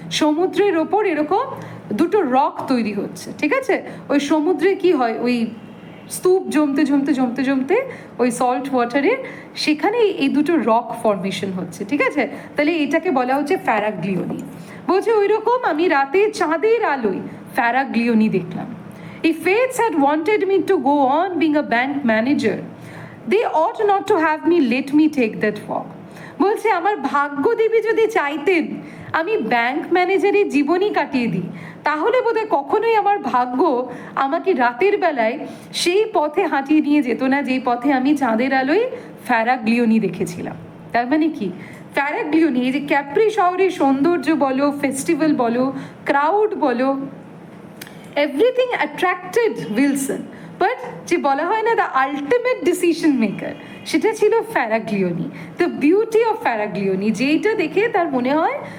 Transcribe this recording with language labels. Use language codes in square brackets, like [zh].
[bn] সমুদ্রের ওপর এরকম দুটো রক তৈরি হচ্ছে, ঠিক আছে, ওই সমুদ্রে কি হয়, ওই স্তূপ জমতে জমতে জমতে জমতে ওই সল্ট ওয়াটারে সেখানে এই দুটো রক ফর্মেশন হচ্ছে, ঠিক আছে, তাহলে এটাকে বলা হচ্ছে ফ্যারাগ্লিওনি। বলছে ওই রকম আমি রাতে চাঁদের আলোয় ফ্যারাগ্লিওনি দেখলাম। [en] If fates had wanted me to go on being a bank manager, they ought not to have let me take that walk. [bn] বলছে আমার ভাগ্যদেবী যদি চাইতেন আমি ব্যাংক ম্যানেজারের জীবনই কাটিয়ে দিই, তাহলে বোধহয় কখনোই আমার ভাগ্য আমাকে রাতের বেলায় সেই পথে হাঁটিয়ে নিয়ে যেত না যেই পথে আমি চাঁদের আলোয় ফ্যারাগ্লিওনি দেখেছিলাম। তার মানে কি, ফ্যারাগ্লিওনি এই যে ক্যাপ্রি শহরের সৌন্দর্য বলো, ফেস্টিভ্যাল বলো, ক্রাউড বলো, [en] everything attracted Wilson, [bn] বাট যে বলা হয় না [en] the ultimate decision maker, [bn] সেটা ছিল ফ্যারাগ্লিওনি, [en] The beauty of Faraglioni. [bn] যেইটা দেখে তার মনে হয়